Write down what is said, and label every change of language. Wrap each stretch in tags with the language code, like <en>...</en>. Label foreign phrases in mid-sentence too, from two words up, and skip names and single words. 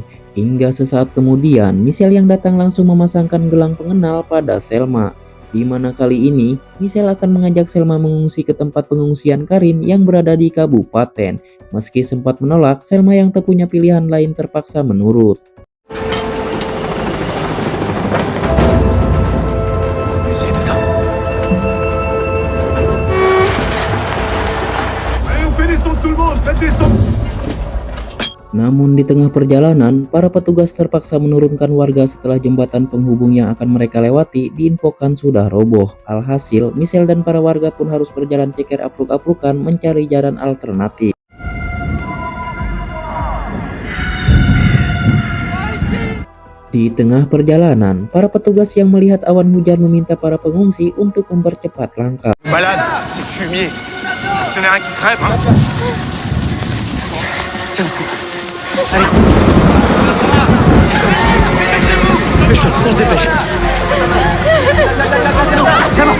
<id>Hingga sesaat kemudian, Michelle yang datang langsung memasangkan gelang pengenal pada Selma. Di mana kali ini, Michelle akan mengajak Selma mengungsi ke tempat pengungsian Karin yang berada di kabupaten. Meski sempat menolak, Selma yang tak punya pilihan lain terpaksa menurut.</id> <fr>Allez, on fait descendre tout le monde, faites descendre.</fr> <id>Namun di tengah perjalanan, para petugas terpaksa menurunkan warga setelah jembatan penghubung yang akan mereka lewati diinfokan sudah roboh. Alhasil, Michelle dan para warga pun harus berjalan ceker apruk-aprukan mencari jalan alternatif. Di tengah perjalanan, para petugas yang melihat awan hujan meminta para pengungsi untuk mempercepat langkah.</id> <fr>Malade, c'est fumier. Ce n'est rien qui crève, hein. Tiens le coup. Allez. Dépêche-toi, on se dépêche. C'est bon.</fr>